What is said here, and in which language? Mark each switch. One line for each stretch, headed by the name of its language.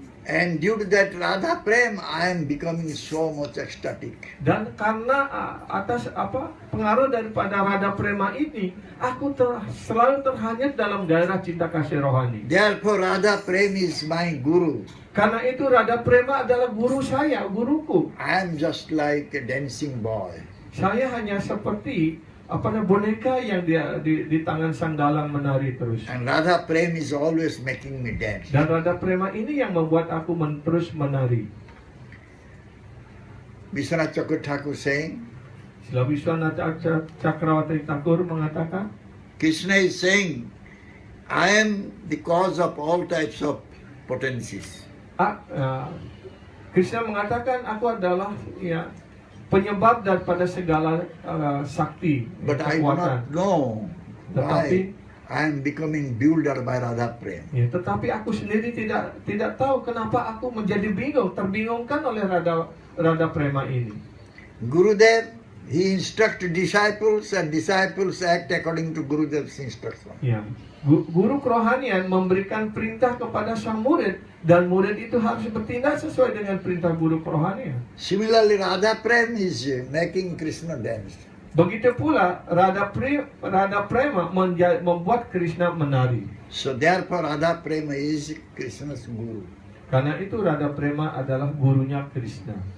English: And due to that Radha Prem, I am becoming so much ecstatic.
Indonesian: Dan karena atas pengaruh daripada Radha Prema ini, aku selalu terhanyut dalam gairah cinta kasih rohani.
English: Therefore, Radha Prem is my guru.
Indonesian: Karena itu Radha Prema adalah guru saya, guruku.
English: I am just like a dancing boy.
Indonesian: Saya hanya seperti boneka yang di tangan sang dalang menari terus.
English: And Radha Prem is always making me dance.
Indonesian: Dan Radha Prema ini yang membuat aku terus menari.
English: Vishwanath Chakur Thakur saying,
Indonesian: Sila Vishwanath Cakrawati Thakur mengatakan,
English: Krishna is saying, I am the cause of all types of potencies.
Indonesian: Krishna mengatakan aku adalah penyebab daripada segala sakti,
English: But I do
Indonesian: kekuatan.
English: not know
Indonesian: Tetapi,
English: why I am becoming bewildered by Radha Prem.
Indonesian: tetapi aku sendiri tidak tahu kenapa aku menjadi terbingungkan oleh Radha Prema ini.
English: Gurudev, he instructs disciples and disciples act according to Gurudev's instruction.
Indonesian: Ya, guru kerohanian memberikan perintah kepada sang murid dan murid itu harus bertindak sesuai dengan perintah guru kerohanian.
English: Similarly, Radha Prem is making Krishna dance.
Indonesian: Begitu pula Radha Prema membuat Krishna menari.
English: So therefore, Radha Prema is Krishna's guru.
Indonesian: Karena itu Radha Prema adalah gurunya Krishna.